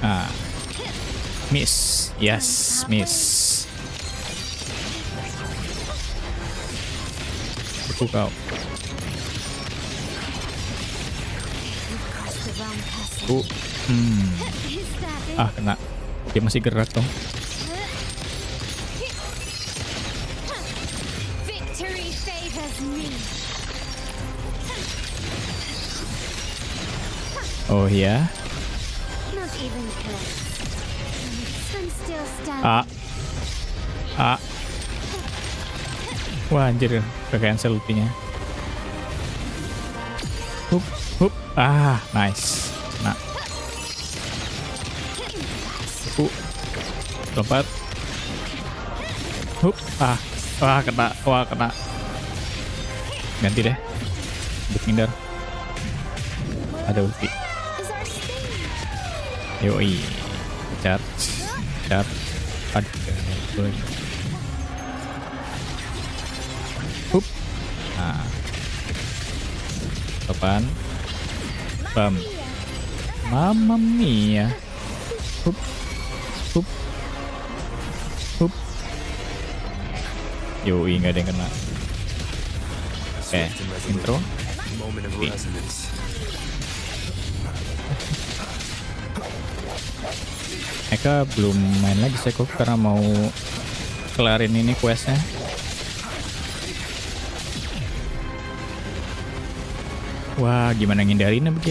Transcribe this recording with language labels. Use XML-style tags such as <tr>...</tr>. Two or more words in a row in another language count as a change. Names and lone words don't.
<en>Miss. Yes, miss.</en> <id>Aku kau. Kena. Dia masih gerak dong.</id> <en>Victory favors me.</en> <id>Oh ya.</id> <en>Not even close. I'm still standing.</en> <id>Wah anjir, udah cancel ultinya. Hup, hup. Nice. Nah. Lompat. Hup. Kena. Ganti deh. Hindar. Ada ulti. Yoi. Charge. Aduh. Hup. Topan. Bam.</id> <it>Mamma mia.</it> <id>Hup. Yoi, nggak ada yang kena. Oke, intro.</id> <en>Moment of resonance.</en> <id>Eka belum main lagi sih kok karena mau kelarin ini questnya. Wah, gimana ngindarinnya begini?</id>